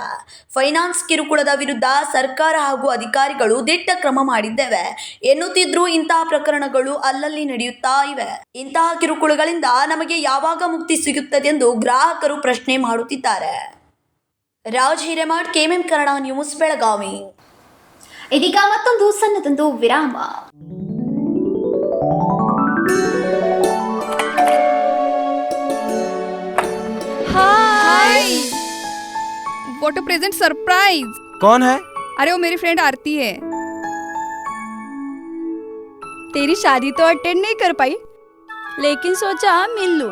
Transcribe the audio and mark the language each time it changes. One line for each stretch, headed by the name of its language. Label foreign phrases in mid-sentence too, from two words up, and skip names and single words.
Kannada: ಫೈನಾನ್ಸ್ ಕಿರುಕುಳದ ವಿರುದ್ಧ ಸರ್ಕಾರ ಹಾಗೂ ಅಧಿಕಾರಿಗಳು ದಿಟ್ಟ ಕ್ರಮ ಮಾಡಿದ್ದೇವೆ ಎನ್ನುತ್ತಿದ್ರೂ ಇಂತಹ ಪ್ರಕರಣಗಳು ಅಲ್ಲಲ್ಲಿ ನಡೆಯುತ್ತಾ ಇವೆ. ಇಂತಹ ಕಿರುಕುಳಗಳಿಂದ ನಮಗೆ ಯಾವಾಗ ಮುಕ್ತಿ ಸಿಗುತ್ತದೆ ಎಂದು ಗ್ರಾಹಕರು ಪ್ರಶ್ನೆ ಮಾಡುತ್ತಿದ್ದಾರೆ. ರಾಜ್ ಹಿರೇಮಠ್, ಕೆಎಂಎಂ ಕನ್ನಡ ನ್ಯೂಸ್, ಬೆಳಗಾವಿ. ಇದೀಗ ಮತ್ತೊಂದು ಸಣ್ಣದೊಂದು ವಿರಾಮ.
English: Hi, what a present surprise.
Hindi: कौन है? अरे वो मेरी फ्रेंड आरती है। तेरी शादी तो अटेंड नहीं कर पाई, लेकिन सोचा मिल लूं।